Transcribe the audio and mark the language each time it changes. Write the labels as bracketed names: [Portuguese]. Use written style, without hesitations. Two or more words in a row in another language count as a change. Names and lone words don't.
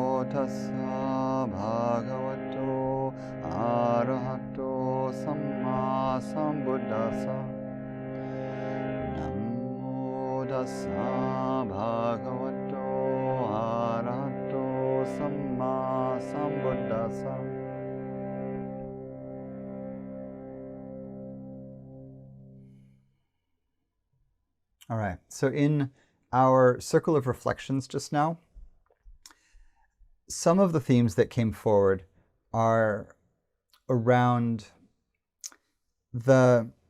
[Pali] tassa bhagavato arahato samma sambuddhassa. Namo tassa bhagavato arahato samma sambuddhassa. [English] All right, so in our circle of reflections just now, some of the themes that came forward are around the